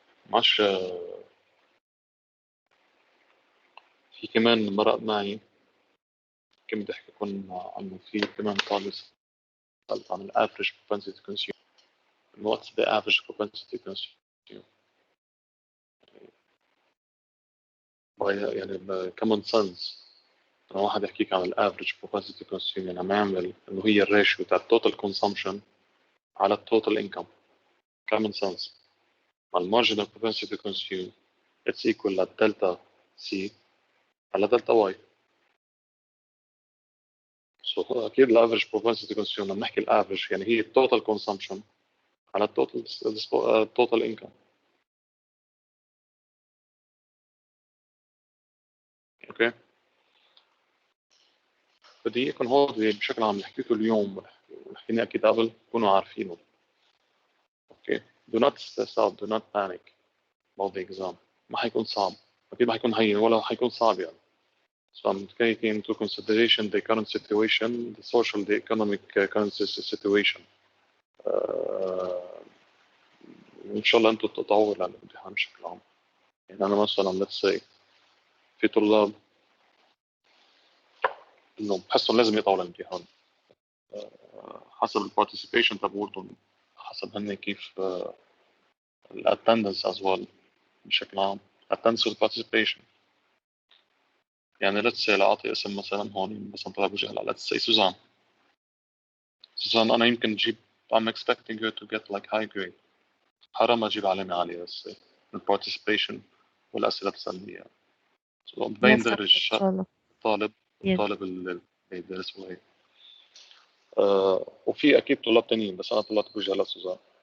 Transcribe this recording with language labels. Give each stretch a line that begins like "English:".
Arabic: معش في كمان مرق معي كنت بدي احكي لكم عنه. في كمان طالب سألت عن الافريج propensity to consume.
English: What's the average propensity to consume؟
Arabic: يعني
English: common sense.
Arabic: أنا واحد يحكيك عن الافريج propensity to consume يعني عم يعمل إنه هي الريشيو تاع total consumption على total income.
English: common sense. marginal propensity to consume it's equal to delta C
Arabic: على
English: delta Y.
Arabic: So أكيد الافريج propensity to consume لما نحكي الافريج يعني هي total consumption على total income. اوكي بدي اياكم هون بشكل عام اللي حكيته اليوم وحكينا اكيد قبل تكونوا عارفينه.
English: Okay do not stress out, do not panic about the exam.
Arabic: ما حيكون صعب، اكيد ما حيكون هين ولا حيكون صعب يعني.
English: So I'm taking into consideration the current situation, the social, the economic current situation.
Arabic: وإن شاء الله أنتم تتطوروا على الامتحان بشكل عام. يعني أنا مثلا
English: let's say
Arabic: في طلاب إنه بحسهم لازم يطلعوا الامتحان حسب البارتيسيبيشن تبعولهم، حسب هن كيف الاتندنس
English: as well
Arabic: بشكل عام.
English: attendance والparticipation.
Arabic: يعني let's say لأعطي اسم مثلا هون مثلا طلاب وجهة let's say سوزان.
English: Suzanne
Arabic: أنا يمكن أجيب
English: I'm expecting her to get like high grade.
Arabic: حرام أجيب علامة عالية بس الparticipation والأسئلة السلبية. So بين درج الطالب اللي بيدرس وهيك. وفي أكيد طلاب تانيين بس أنا طلعت بوجه لسوزان.